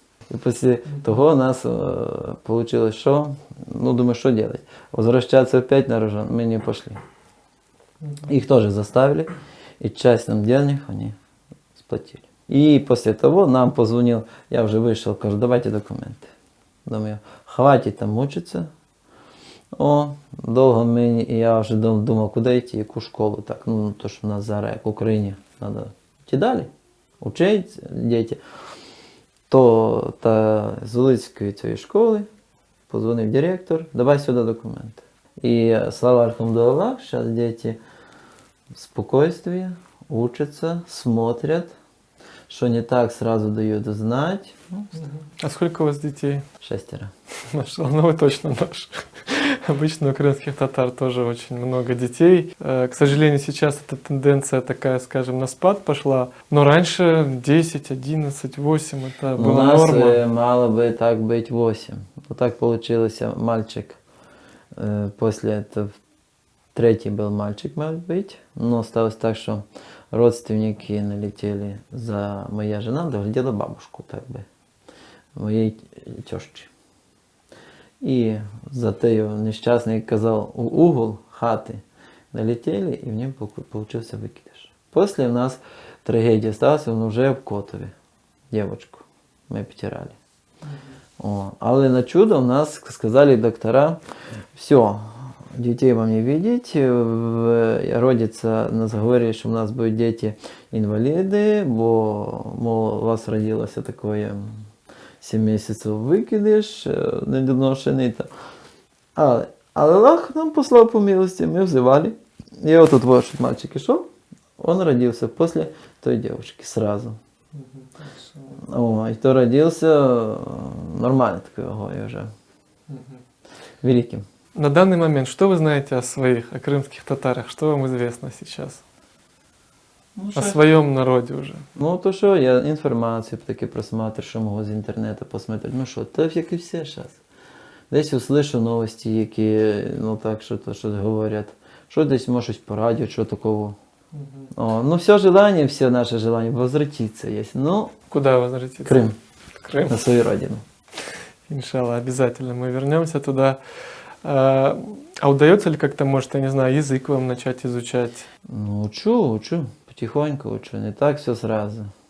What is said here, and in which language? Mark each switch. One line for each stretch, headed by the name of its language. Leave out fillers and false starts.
Ukrainian: І після того у нас вийшло, що, ну, думаю, що робити? Возвращатися опять на рожон, ми не пішли.
Russian: Их тоже заставили, и часть нам денег они сплатили. И после того нам позвонил, я уже вышел, кажу, давайте документы. Думаю, хватит там мучиться. О, долго мы, я уже думал, куда идти, яку школу, так, ну, то, что у нас зараз,
Ukrainian: як в Україні,
Russian: надо идти далі, учить дети. То та з Луцької цієї школи позвонив директор, давай сюда документы. И слава Аллаху, сейчас дети в спокойствии учатся, смотрят, что не так сразу дают знать. Ну, А сколько у вас детей? 6. Ну вы точно наш. Обычно у крымских татар тоже очень много детей. К сожалению, сейчас эта тенденция такая, скажем, на спад пошла. Но раньше 10, 11, 8 это У была нас норма. мало бы так быть 8. Вот так получилось, мальчик. После этого третий был мальчик, может быть. Но осталось так, что родственники налетели за моя жена, доглядела бабушку, так бы, моей тещи.
Ukrainian: І за те нещасний казав у угол хати налетели, і в ньому получився викидиш. Після в нас трагедія сталася, він вже в Котові, дівчинку ми потирали.
Russian: О, але на чудо у нас сказали доктора, все, детей вам не видеть, родится, нас говорили, что у нас будут дети инвалиды, бо, мол, у вас родилось такое
Ukrainian: 7 місяців викидиш, недоношений. Але Аллах нам послав по милості, ми взивали. І отут вот мальчик ішов, он родился после той девушки сразу.
Russian: О, и то родился нормально такой огой уже. Великим. На данный момент, что вы знаете о своих, о крымских татарах? Что вам известно сейчас? О своем народе уже?
Ukrainian: Ну, то що, я інформацію таки просматрю, що можу з інтернету посмотрети. Ну що, так як і всі зараз. Десь услышу новості, які, ну так, що то щось говорять. Що десь може щось по радіо, що такого.
Russian: О, ну, все желание, все наши желания возвратиться есть. Ну, Куда возвратиться? Крым, Крым. на свою родину. Иншалла, обязательно мы вернемся туда. А удается ли как-то, может, я не знаю, язык вам начать изучать? Ну, учу, потихоньку учу, не так все сразу.